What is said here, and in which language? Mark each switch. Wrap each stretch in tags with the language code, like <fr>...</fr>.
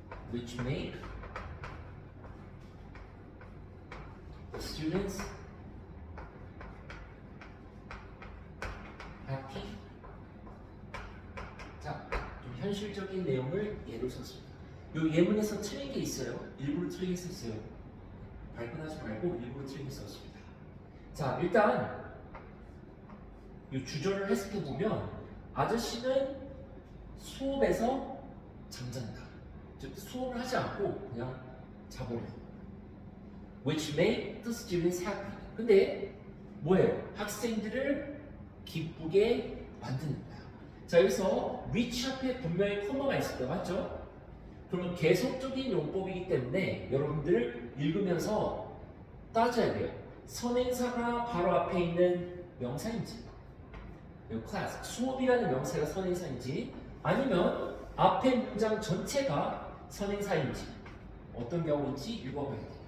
<en>Which make the students happy.</en> <ko>자, 좀 현실적인 내용을 예로 썼습니다. 이 예문에서 틀린 게 있어요. 일부러 틀리게 썼어요. 발끈하지 말고 일부러 틀리게 썼습니다. 자, 일단 이 주절을 해석해 보면 아저씨는 수업에서 잠잔다. 즉 수업을 하지 않고 그냥 자버려.</ko> <en>Which made the students happy.</en> <ko>근데 뭐예요? 학생들을 기쁘게 만드는 거야. 자, 여기서 which 앞에 분명히 커마가 있을 때 맞죠? 그러면 계속적인 용법이기 때문에 여러분들 읽으면서 따져야 돼요. 선행사가 바로 앞에 있는 명사인지, 클래스, 수업이라는 명사가 선행사인지, 아니면 앞에 문장 전체가 선행사인지 어떤 경우인지 읽어봐야 돼요.</ko>